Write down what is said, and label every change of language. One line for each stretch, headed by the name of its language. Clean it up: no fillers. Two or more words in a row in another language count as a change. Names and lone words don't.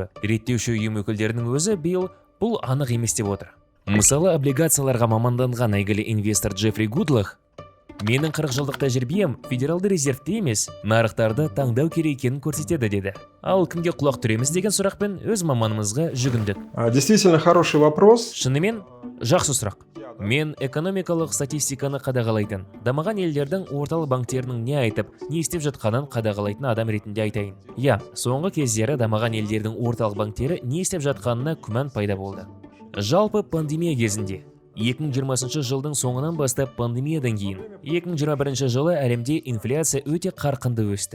Kazakh: Реттеуші ұйым өкілдерінің өзі биыл бұл анық емес деп отыр. Мысалы, облигацияларға маманданған әйгілі инвестор Джеффри Гудлах: "Менің 40 жылдық тәжірибем федералды резервте емес, нарықтарды таңдау керек екенін көрсетеді" деді. Ал кімге құлақ түреміз деген сұрақпен өз маманымызға жүгіндік.
Russian: Действительно хороший вопрос.
Kazakh: Шынымен, жақсы сұрақ. Мен экономикалық статистиканы қадағалайтын, дамыған елдердің орталық банктерінің не айтып, не істеп жатқанын қадағалайтын адам ретінде айтайын. Соңғы кездері дамыған елдердің орталық банктері не істеп жатқанына күмән пайда болды. Жалпы пандемия кезінде 2020 жылдың соңынан бастап пандемиядан кейін 2021 жылы әлемде инфляция өте қарқынды өсті.